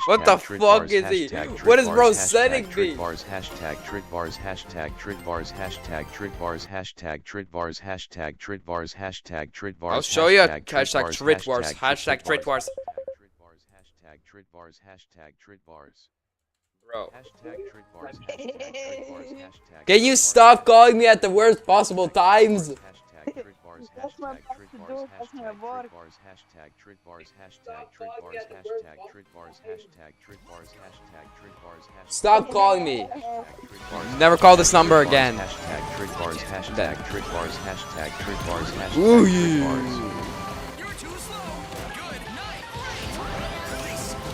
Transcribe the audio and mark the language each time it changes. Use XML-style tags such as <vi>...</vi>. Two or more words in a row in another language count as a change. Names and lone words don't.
<en>What the fuck is he? What is bro sending me? Tridbars hashtag Tridbars hashtag Tridbars hashtag Tridbars hashtag Tridbars hashtag Tridbars hashtag Tridbars. I'll show you hashtag Tridbars hashtag Tridbars. Hashtag Tridbars hashtag Tridbars. Bro. Hashtag Tridbars hashtag Tridbars hashtag. Can you stop calling me at the worst possible times? Hashtag Tridbars hashtag Tridbars hashtag Tridbars hashtag Tridbars hashtag Tridbars hashtag Tridbars hashtag Tridbars hashtag Tridbars hashtag. Stop calling me. Never call this number again. Hashtag Tridbars hashtag Tridbars hashtag Tridbars hashtag Ooh, Tridbars. You're too slow. Good night. Release.</en>